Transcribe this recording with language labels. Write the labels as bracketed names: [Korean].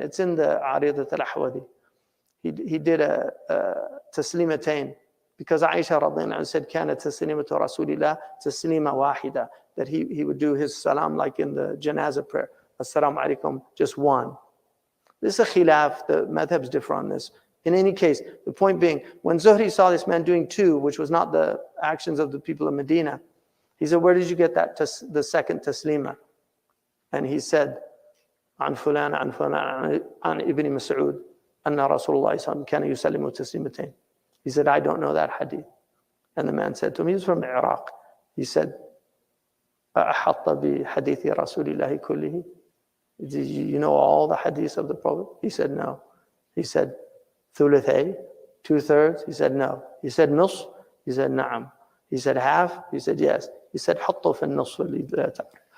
[English] It's in the Aridat al-Ahwadi. He did a taslimatain because Aisha radhiyallahu anha said, [Arabic] كانت تسليمة رسول الله تسليمة واحدة, [English] that he would do his salam like in the janazah prayer. Assalamu alaikum, just one. This is a khilaf. The madhab's differ on this. In any case, the point being, when Zuhri saw this man doing two, which was not the actions of the people of Medina, he said, where did you get that, the second taslima? And he said, [Arabic] عن فلان عن فلان عن ابن مسعود أن رسول الله صلى الله عليه وسلم كان يسلم تسليمتين. [English] He said, I don't know that hadith. And the man said to him, he was from Iraq. He said, [Arabic] أحط بحديث رسول الله كله? [English] Did you know all the hadiths of the Prophet? He said, no. He said, ثلثي, 2/3? He said, no. He said, [Arabic] نصف? [English] He said, [Arabic] نعم. [English] He said, half? He said, yes. He said, [Arabic] حطه في النصف اللي لا تعرف.